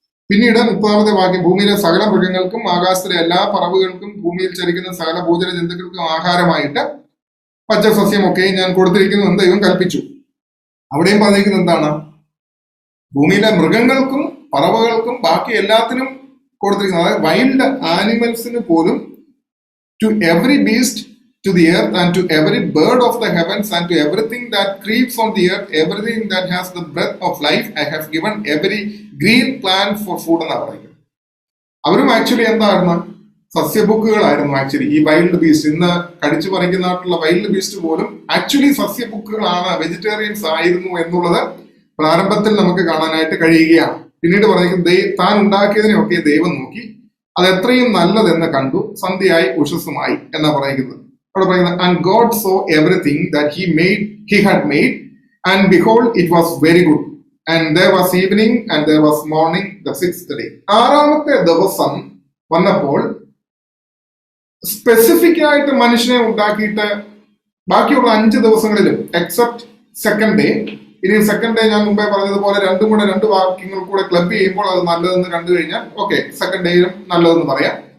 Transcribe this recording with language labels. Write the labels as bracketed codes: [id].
[ml] പിന്നീട് 30-ാമത്തെ വാക്യം, ഭൂമിയിലെ സകല മൃഗങ്ങൾക്കും ആകാശത്തിലെ എല്ലാ പറവുകൾക്കും ഭൂമിയിൽ ചരിക്കുന്ന സകല ഭൂചര ജന്തുക്കൾക്കും ആഹാരമായിട്ട് പച്ചസസ്യമൊക്കെ ഞാൻ കൊടുത്തിരിക്കുന്നു എന്ന് ദൈവം കൽപ്പിച്ചു. അവിടെയും പറഞ്ഞിരിക്കുന്നത് എന്താണ്? ഭൂമിയിലെ മൃഗങ്ങൾക്കും പറവകൾക്കും ബാക്കി എല്ലാത്തിനും കൊടുത്തിരിക്കുന്നത്. അതായത് വൈൽഡ് ആനിമൽസിന് പോലും, [en] to every beast to the earth and to every bird of the heavens and to everything that creeps on the earth, everything that has the breath of life, I have given every green plant for food [ml] എന്നാണ് പറയുന്നത്. അവരും actually എന്തായിരുന്നു? സസ്യബുക്കുകളായിരുന്നു. Actually ഈ wild beast, ഇന്ന് കടിച്ചു പറിക്കുന്നതായിട്ടുള്ള wild beast പോലും actually സസ്യബുക്കുകളാണ്, vegetarians ആയിരുന്നു എന്നുള്ളത് പ്രാരംഭത്തിൽ നമുക്ക് കാണാനായിട്ട് കഴിയുകയാണ്. പിന്നീട് പറഞ്ഞിരിക്കുന്നത്, താൻ ഉണ്ടാക്കിയതിനെയൊക്കെ ദൈവം നോക്കി, അത് എത്രയും നല്ലതെന്ന് കണ്ടു, സന്ധ്യയായി ഉഷസ്സുമായി എന്നാ പറയുന്നത്. അവിടെ പറയുന്നത്, [en] And God saw everything that he had made, and behold, it was very good. And there was evening and there was morning the sixth day. [ml] 6-ാമത്തെ ദിവസം വന്നപ്പോൾ സ്പെസിഫിക് ആയിട്ട് മനുഷ്യനെ ഉണ്ടാക്കിയിട്ട് ബാക്കിയുള്ള 5 ദിവസങ്ങളിലും എക്സെപ്റ്റ് സെക്കൻഡ് ഡേ, ഇനി സെക്കൻഡ് ഡേ ഞാൻ മുമ്പേ പറഞ്ഞതുപോലെ രണ്ട് വാക്യങ്ങൾ കൂടെ ക്ലബ് ചെയ്യുമ്പോൾ അത് നല്ലതെന്ന് കണ്ടു കഴിഞ്ഞാൽ ഓക്കെ, സെക്കൻഡ് ഡേയിലും നല്ലതെന്ന് പറയാം.